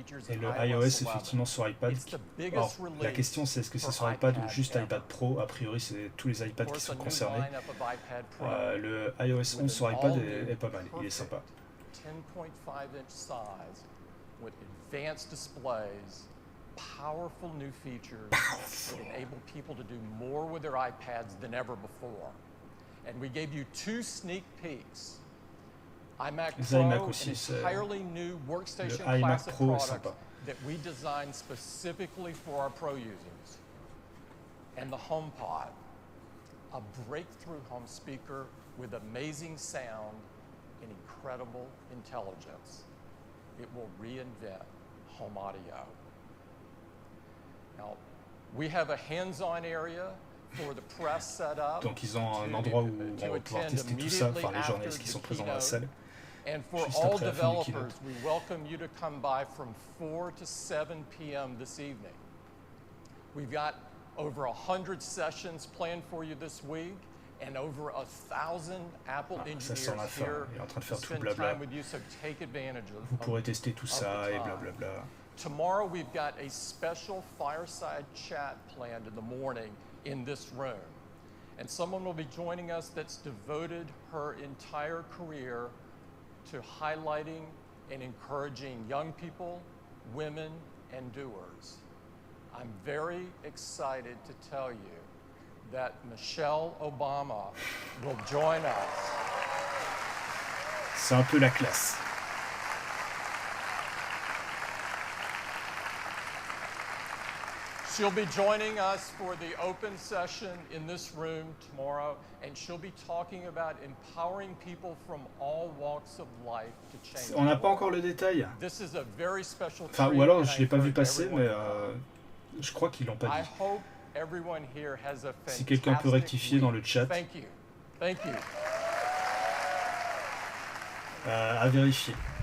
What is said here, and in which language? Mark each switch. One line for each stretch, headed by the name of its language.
French: Et le iOS effectivement sur iPad. Alors la question c'est est-ce que c'est sur iPad ou juste iPad Pro? A priori c'est tous les iPads qui sont concernés. Le iOS 11 sur iPad est pas mal, il est sympa.
English: 10.5-inch size with advanced displays, powerful new features that enable people to do more with their iPads than ever before. And we gave you 2 sneak peeks. iMac Pro, an entirely new workstation class of products that we designed specifically for our Pro users. And the HomePod, a breakthrough home speaker with amazing sound and incredible intelligence. It will reinvent home audio. Now, we have a hands-on area for the press set up.
French: Donc ils ont un endroit où on va pouvoir tester tout ça, enfin les journalistes qui sont présents dans la salle.
English: And for all developers, we welcome you to come by from 4 to 7 p.m. this evening. We've got over 100 sessions planned for you this week, and over 1,000 Apple engineers here to spend time with you, so take advantage of
French: Vous pourrez tester tout ça et blablabla.
English: Tomorrow we've got a special fireside chat planned in the morning in this room. And someone will be joining us that's devoted her entire career to highlighting and encouraging young people, women, and doers. I'm very excited to tell you that Michelle Obama will join us.
French: C'est un peu la classe.
English: She'll be joining us for the open session in this room tomorrow, and she'll be talking about empowering people from all walks of life to change.
French: On n'a pas encore le détail.
English: This is a very special
French: Enfin, ou alors je l'ai pas vu passer, mais je crois qu'ils l'ont pas dit. Si quelqu'un peut rectifier dans le chat.
English: Thank you. Thank you.
French: À vérifier.